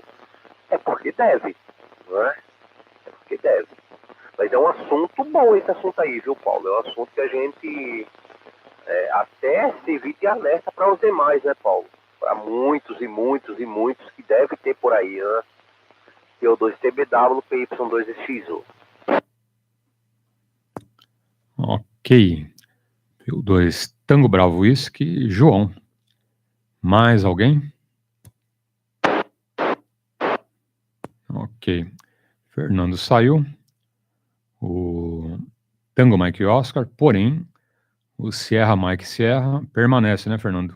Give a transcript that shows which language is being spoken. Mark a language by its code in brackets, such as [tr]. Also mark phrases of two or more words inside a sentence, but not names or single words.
[pt] É porque deve. Não é? É porque deve. Mas é um assunto bom esse assunto aí, viu, Paulo? É um assunto que a gente até servir de alerta para os demais, né, Paulo? Para muitos e muitos e muitos que deve ter por aí, né? PY2TBW, PY2EXU. Ok. PY2 Tango Bravo Whisky, João. Mais alguém? Ok. Fernando saiu. O Tango Mike Oscar, porém, o Sierra Mike Sierra permanece, né, Fernando?